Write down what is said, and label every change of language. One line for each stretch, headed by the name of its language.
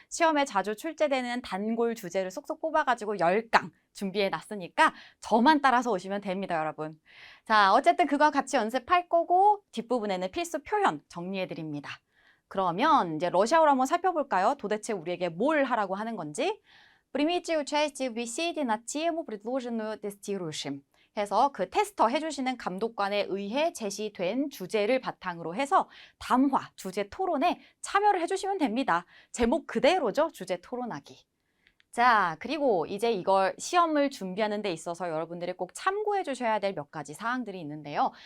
Korean: 시험에 자주 출제되는 단골 주제를 쏙쏙 뽑아가지고 10강 준비해 놨으니까 저만 따라서 오시면 됩니다, 여러분. 자, 어쨌든 그거 같이 연습할 거고 뒷부분에는 필수 표현 정리해 드립니다. 그러면 이제 러시아어로 한번 살펴볼까요? 도대체 우리에게 뭘 하라고 하는 건지.
Russian: Примите участие в беседе на тему, предложенную тестирующим.
Korean: 해서 그 테스터 해주시는 감독관에 의해 제시된 주제를 바탕으로 해서 담화, 주제 토론에 참여를 해주시면 됩니다. 제목 그대로죠, 주제 토론하기. 자, 그리고 이제 이걸 시험을 준비하는 데 있어서 여러분들이 꼭 참고해 주셔야 될 몇 가지 사항들이 있는데요.